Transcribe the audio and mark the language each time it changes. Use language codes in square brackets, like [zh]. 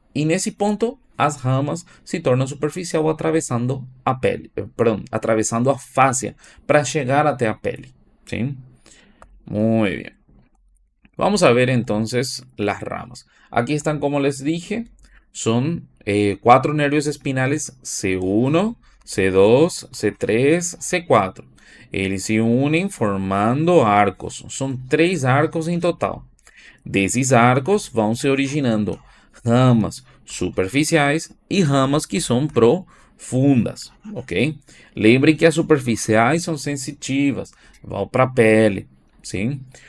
[pt] E nesse ponto, as ramas se tornam superficial atravessando a pele, atravessando a fáscia para chegar até a pele. [es] Sim? Muy bien. Vamos a ver entonces las ramas. Aquí están, como les dije, son 4 nervios espinales C1, C2, C3, C4. [pt] Eles se unem formando arcos. São 3 arcos em total. Desses arcos vão se originando ramas superficiais e ramas que são profundas, ok? Lembrem que as superficiais são sensitivas, vão para a pele. Sim?